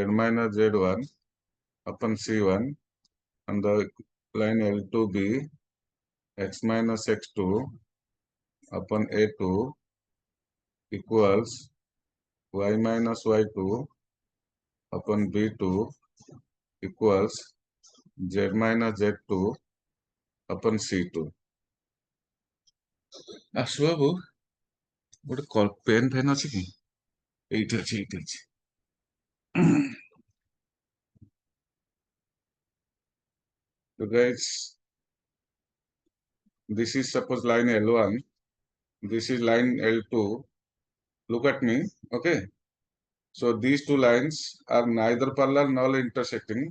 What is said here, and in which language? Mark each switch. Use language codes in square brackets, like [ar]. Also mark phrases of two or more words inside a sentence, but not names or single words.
[en] minus z1 upon c1, and the line L2 be x minus x2 upon a2 equals y minus y2 upon b2 equals z minus z2 upon c2. [or] ଆସୁ ବାବୁ ଗୋଟେ ପେନ୍ ଫେନ୍ ଅଛି କି? ଏଇଠି ଅଛି। [en] So guys, this is suppose line L1, this is line L2. Look at me, okay? So these two lines are neither parallel nor intersecting.